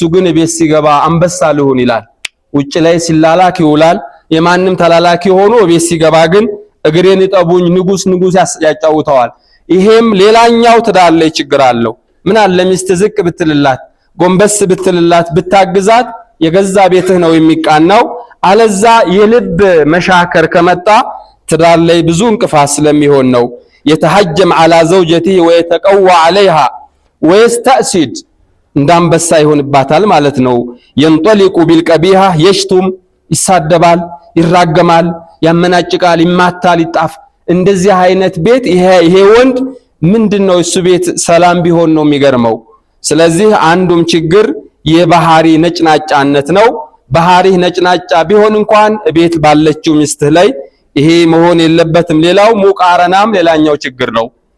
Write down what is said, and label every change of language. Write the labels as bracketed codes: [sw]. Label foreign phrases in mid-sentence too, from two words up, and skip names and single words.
[am] ግን ቤት ሲገባ አንበሳ ልሁን ይላል። ውጭ ላይ ሲላላክ ይውላል። የማንም ተላላኪ ሆኖ ቤት ሲገባ ግን እግሬን ይጠቡኝ ንጉስ ያጫውተዋል። ይሄም ሌላኛው ትዳር ላይ ችግር አለው። ምን አለ ሚስት ዝቅ ብትልላት ጎንበስ ብትልላት ብታግዛት የገዛ ቤትህ ነው የሚቃናው። አለዛ የልብ መሻከር ከመጣ ትዳር ላይ ብዙ እንቅፋት ስለሚሆን ነው። የተሐጀም [ar] على زوجته ويتقوى عليها ويستأسد [am] እንዳንበሳ ይሆንባታል ማለት ነው። [ar] ينطلق بالقبيحة يشتم [am] ይሳደባል፣ ይራገማል፣ ያመናጭቃል፣ ይማታል፣ ይጣፍ። እንደዚህ አይነት ቤት ይሄ ወንድ ምንድነው እሱ ቤት ሰላም ቢሆን ነው የሚገርመው። ስለዚህ አንዱም ችግር የባህሪ ነጭናጫነት ነው። ባህሪ ነጭናጫ ቢሆን እንኳን ቤት ባለችው ሚስትህ ላይ ይሄ መሆን የለበትም። ሌላው ሙቃረናም ሌላኛው ችግር ነው።